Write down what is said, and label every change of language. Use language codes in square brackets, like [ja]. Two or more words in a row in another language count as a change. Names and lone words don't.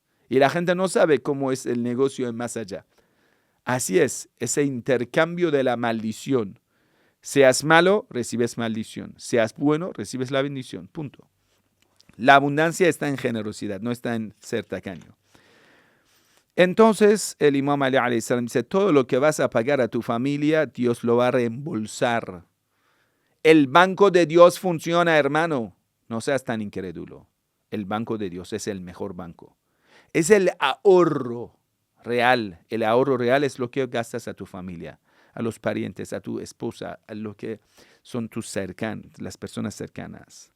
[es] Y la gente no sabe cómo es el negocio en más allá. Así es, ese intercambio de la maldición. Seas malo, recibes maldición. Seas bueno, recibes la bendición. Punto. La abundancia está en generosidad, no está en ser tacaño. Entonces, el imam Ali [ar] عليه السلام [es] dice, todo lo que vas a pagar a tu familia, Dios lo va a reembolsar El banco de Dios funciona, hermano. No seas tan incrédulo. El banco de Dios es el mejor banco. Es el ahorro real. El ahorro real es lo que gastas a tu familia, a los parientes, a tu esposa, a lo que son tus cercanos, las personas cercanas.